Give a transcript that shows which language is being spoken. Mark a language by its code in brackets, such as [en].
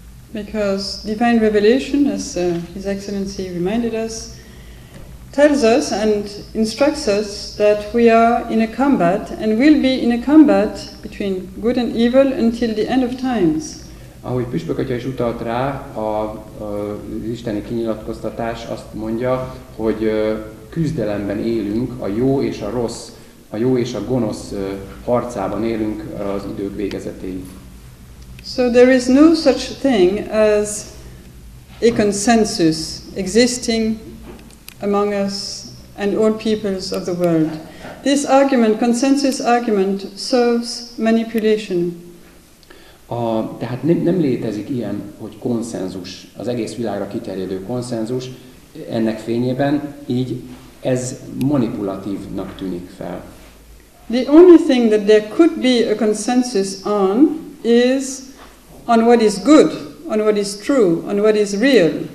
[en] Because divine revelation, as His Excellency reminded us, tells us and instructs us that we are in a combat and will be in a combat between good and evil until the end of times. [hu] Ahogy püspök atya is utalt rá, az isteni kinyilatkoztatás azt mondja, hogy küzdelemben élünk, a jó és a rossz, a jó és a gonosz harcában élünk az idők végezetéig. [en] So there is no such thing as a consensus existing among us and all peoples of the world. This argument, consensus argument, serves manipulation. [hu] Tehát nem létezik ilyen, hogy konszenzus, az egész világra kiterjedő konszenzus, ennek fényében így ez manipulatívnak tűnik fel. [en] The only thing that there could be a consensus on is on what is good, on what is true, on what is real.